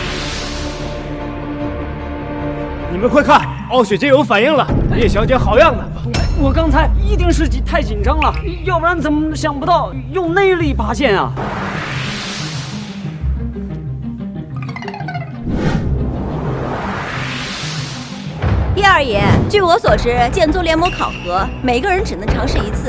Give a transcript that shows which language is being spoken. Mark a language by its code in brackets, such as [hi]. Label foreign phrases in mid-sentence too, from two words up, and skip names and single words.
[zh] 你們快看，傲雪劍有反應了，葉小姐好樣的！我刚才一定是太紧张了，要不然怎么想不到用内力拔剑啊？叶二爷，据我所知，剑宗联盟考核每个人只能尝试一次。